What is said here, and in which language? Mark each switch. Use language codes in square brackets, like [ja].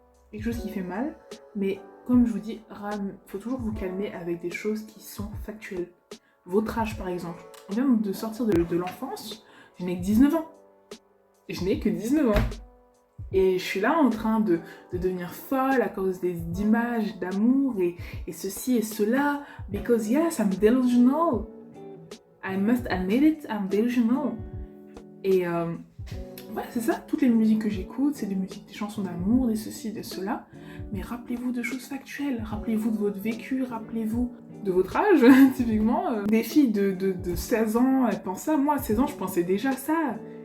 [fr] Quelque chose qui fait mal, mais comme je vous dis, faut toujours vous calmer avec des choses qui sont factuelles. Votre âge par exemple. On vient de sortir de l'enfance, je n'ai que 19 ans. Je n'ai que 19 ans. Et je suis là en train de devenir folle à cause d'images, d'amour et ceci et cela. [en] Because yes, I'm delusional. I must admit it, I'm delusional. [fr] Et ouais, c'est ça, toutes les musiques que j'écoute, c'est des chansons d'amour, des ceci, de cela. Mais rappelez-vous de choses factuelles, rappelez-vous de votre vécu, rappelez-vous de votre âge, typiquement. Des filles de 16 ans, elles pensent ça. Moi, à 16 ans, je pensais déjà ça.